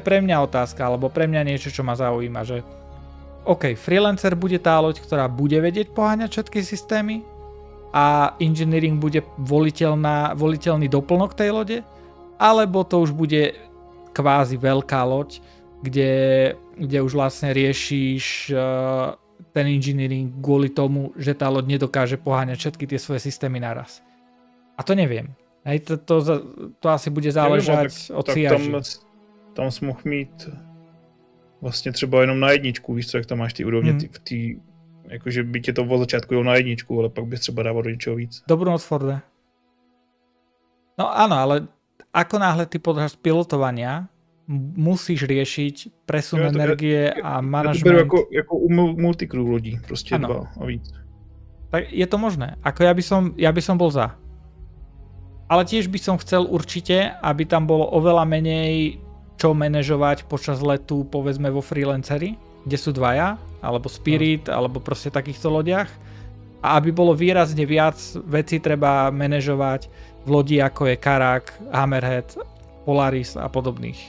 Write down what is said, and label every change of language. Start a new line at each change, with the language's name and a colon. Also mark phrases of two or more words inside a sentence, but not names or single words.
Slovak: pre mňa otázka, alebo pre mňa niečo, čo ma zaujíma, že OK, freelancer bude tá loď, ktorá bude vedieť poháňať všetky systémy a engineering bude voliteľný doplnok tej lode, alebo to už bude kvázi veľká loď, kde už vlastne riešiš ten engineering kvôli tomu, že tá loď nedokáže poháňať všetky tie svoje systémy naraz. A to neviem. Hej, to asi bude záležať od CIG.
Czech: Tam jsi mohl mít vlastně třeba jenom na jedničku, víš co, jak tam máš ty úrovně v té, jakože by tě to od začátku jel na jedničku, ale pak bys třeba dával do něčeho víc.
Slovak: Dobrú noc, Forde. No áno, ale ako náhle ty počas pilotovania musíš riešiť presun energie a manažment.
Czech: Já to beru jako u multicrew lodí, prostě ano. 2 a víc.
Slovak: Tak je to možné. Ako ja by som bol za. Ale tiež by som chcel určite, aby tam bolo oveľa menej čo manažovať počas letu, povedzme vo freelanceri, kde sú 2, alebo Spirit, alebo proste takýchto lodiach. A aby bolo výrazne viac vecí treba manažovať v lodi ako je Karak, Hammerhead, Polaris a podobných.